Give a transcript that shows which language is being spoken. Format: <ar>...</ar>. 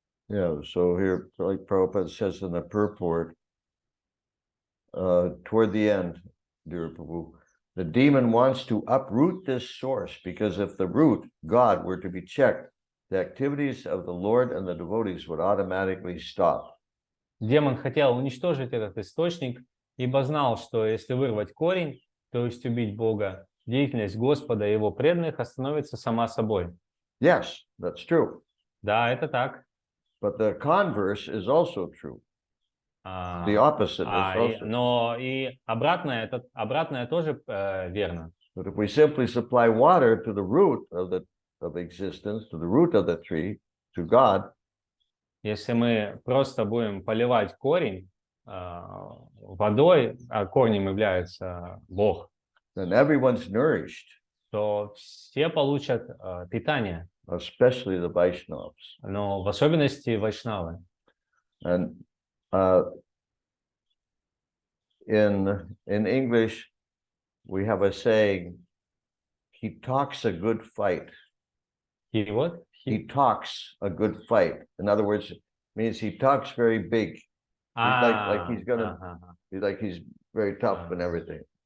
<en>Yeah, so here, like Prabhupada says in the purport, toward the end, dear Prabhu, the demon wants to uproot this source, because if the root, God, were to be checked, the activities of the Lord and the devotees would automatically stop.</en> <ru>Демон хотел уничтожить этот источник, ибо знал, что если вырвать корень, то есть убить Бога, деятельность Господа и его преданных остановится сама собой.</ru> <en>Yes, that's true.</en> <ru>Да, это так.</ru> <en>But the converse is also true. The opposite is also.</en> <ru>Но и обратное тоже верно.</ru> <en>But if we simply supply water to the root of existence, to the root of the tree, to God,</en> <ru>если мы просто будем поливать корень водой, а корнем является Бог,</ru> <en>then everyone's nourished,</en> <ru>то все получат питание,</ru> <en>especially the Vaishnavas.</en> <ru>но в особенности вайшнавы.</ru> <en>And in English, we have a saying, he talks a good fight.</en> <ru>И вот</ru> <en>He talks a good fight. In other words, it means he talks very big. Like he's gonna, he's very tough and everything.</en>